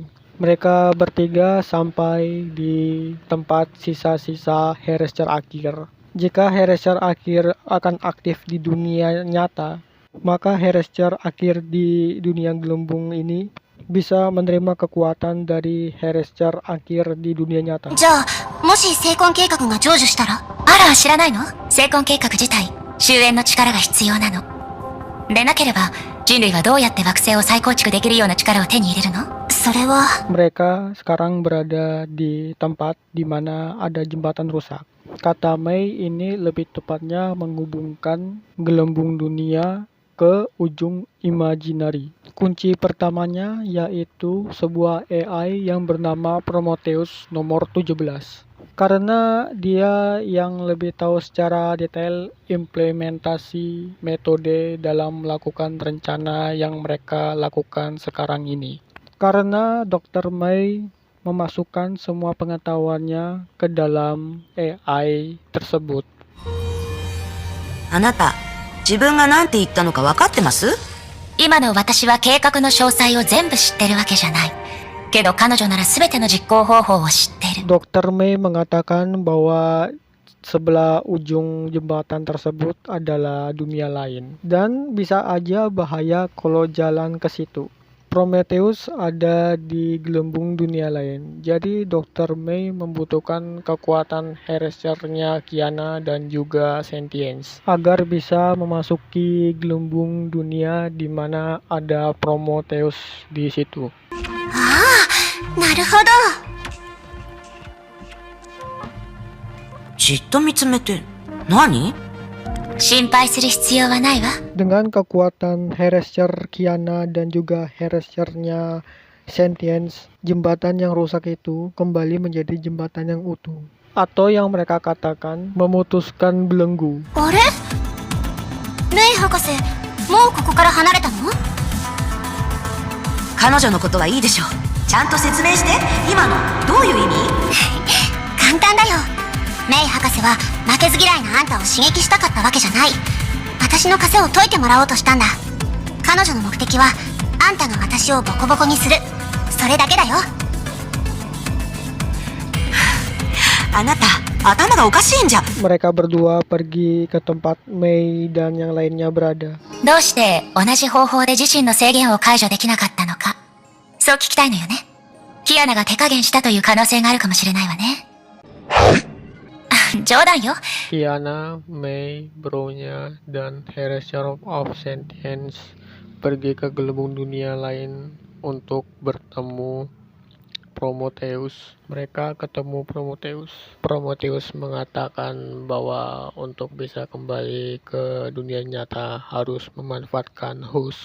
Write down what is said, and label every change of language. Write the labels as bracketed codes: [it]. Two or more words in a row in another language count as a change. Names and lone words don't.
[id] Mereka bertiga sampai di tempat sisa-sisa Harresser akhir. Jika Harresser akhir akan aktif di dunia nyata, maka Harresser akhir di dunia gelembung ini bisa menerima kekuatan dari Harresser akhir di dunia nyata. [ja] じゃあ、もし成婚計画が成就したら、あら、知らないの？成婚計画自体、終焉の力が必要なの。でなければ、人類はどうやって惑星を再構築できるような力を手に入れるの？それは、 [id] Mereka sekarang berada di tempat di mana ada jembatan rusak. Kata May, ini lebih tepatnya menghubungkan gelembung dunia ke ujung imaginary. Kunci pertamanya yaitu sebuah AI yang bernama Prometheus nomor 17. Karena dia yang lebih tahu secara detail implementasi metode dalam melakukan rencana yang mereka lakukan sekarang ini. Karena Dr. May memasukkan semua pengetahuannya ke dalam AI tersebut. [ja] あなた、自分が何て言ったのか分かってます？今の私は計画の詳細を全部知ってるわけじゃない。けど彼女なら全ての実行方法を知ってる。 [id] Dr. May mengatakan bahwa sebelah ujung jembatan tersebut adalah dunia lain. Dan bisa aja bahaya kalau jalan ke situ. Prometheus ada di gelembung dunia lain. Jadi Dr. May membutuhkan kekuatan Harresser-nya Kiana dan juga Sentience agar bisa memasuki gelembung dunia di mana ada Prometheus di situ. [ja] なるほど。じっと見つめて、何？心配する必要はないわ。 [id] Dengan kekuatan Harresser Kiana dan juga Harresser-nya Sentience, jembatan yang rusak itu kembali menjadi jembatan yang utuh. Atau yang mereka katakan memutuskan belenggu. [ja] あれ？メイ博士、もうここから離れたの？彼女のことはいいでしょう。ちゃんと説明して。今のどういう意味？簡単だよ。メイ博士は負けず嫌いなあんたを刺激したかったわけじゃない。私の枷を解いてもらおうとしたんだ。彼女の目的はあんたが私をボコボコにする、それだけだよ。あなた、頭がおかしいんじゃ。 [id] Mereka berdua pergi ke tempat May dan yang lainnya berada. [ja] どうして同じ方法で自身の制限を解除できなかったのか、そう聞きたいのよね。キアナが手加減したという可能性があるかもしれないわね。冗談よ。 [id] Kiana, May, Bronya, dan Harresser of Sentience pergi ke gelembung dunia lain untuk bertemu Prometheus. Mereka ketemu Prometheus. Prometheus mengatakan bahwa untuk bisa kembali ke dunia nyata harus memanfaatkan host.